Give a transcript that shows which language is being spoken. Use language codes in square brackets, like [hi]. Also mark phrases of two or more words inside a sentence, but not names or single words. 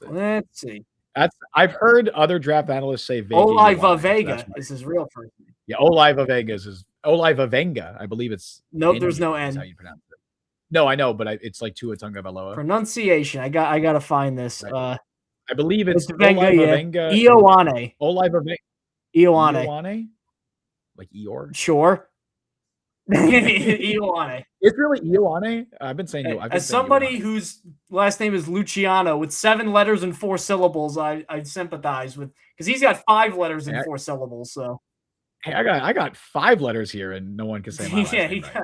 [en] I've heard other draft analysts say Vega. Oliva Vega is his real first name. Yeah, Oliva Vega is Oliva Venga. I believe it's. Nope, there's no N. That's how you pronounce it. No, I know, but it's like Tua Tagovailoa. Pronunciation. I got to find this. Right. I believe it's Venga. Venga. Ioane. Oliva Venga. Ioane. Like Eeyore? Sure. Ioane. It's really Ioane. I've been saying as somebody whose last name is Luciano with 7 letters and 4 syllables, I sympathize with because he's got 5 letters and 4 syllables. So hey, I got 5 letters here and no one can say my last name right.